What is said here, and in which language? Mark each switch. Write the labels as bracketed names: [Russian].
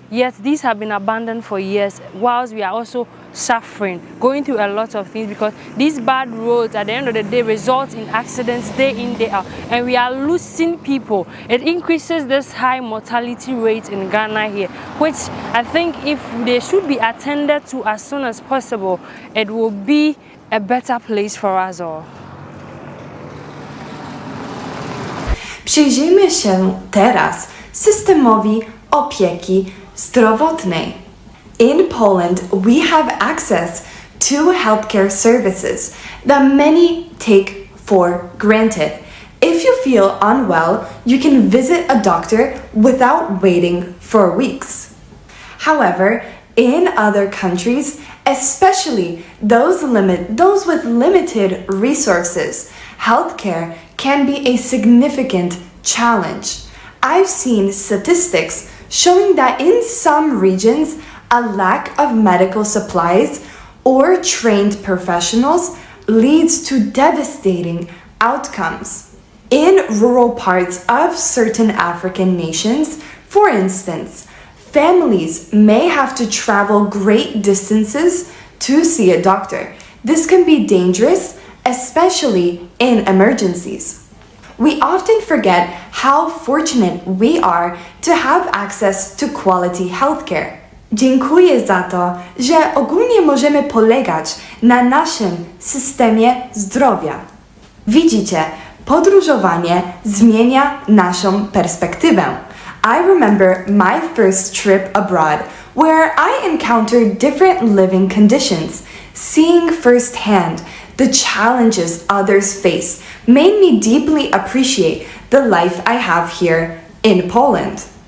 [English] Yet these have been abandoned for years, whilst we are also suffering, going through a lot of things because these bad roads at the end of the day result in accidents day in, day out, and we are losing people. It increases this high mortality rate in Ghana here, which I think if they should be attended to as soon as possible, it will be a better place for us all. [Polish] Przyjrzyjmy się teraz systemowi opieki zdrowotnej. [English] In Poland, we have access to healthcare services that many take for granted. If you feel unwell, you can visit a doctor without waiting for weeks. However, in other countries, especially those with limited resources, healthcare can be a significant challenge. I've seen statistics showing that in some regions, a lack of medical supplies or trained professionals leads to devastating outcomes. In rural parts of certain African nations, for instance, families may have to travel great distances to see a doctor. This can be dangerous, especially in emergencies. We often forget how fortunate we are to have access to quality healthcare. [Polish] Dziękuję za to, że ogólnie możemy polegać na naszym systemie zdrowia. Widzicie, podróżowanie zmienia naszą perspektywę. [English] I remember my first trip abroad where I encountered different living conditions. Seeing firsthand the challenges others face made me deeply appreciate the life I have here in Poland.